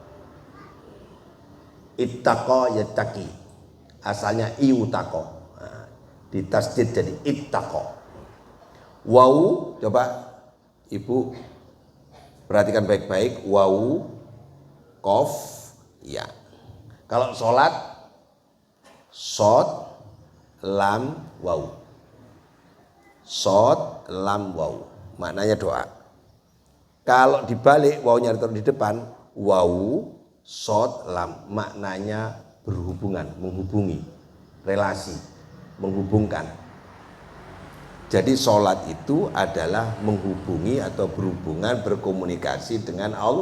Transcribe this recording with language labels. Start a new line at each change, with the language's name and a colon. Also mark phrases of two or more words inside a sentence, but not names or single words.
Arabic: اتقى يتقي. Asalnya iutaqo.
Indonesian: Nah, ditasdid jadi ittaqo. Wau, coba Ibu perhatikan baik-baik. Wau qaf ya. Kalau sholat shod lam wau. Shod lam wau. Maknanya doa. Kalau dibalik waunya ditaruh di depan, wau shod lam, maknanya berhubungan, menghubungi, relasi, menghubungkan. Jadi sholat itu adalah menghubungi atau berhubungan, berkomunikasi dengan Allah.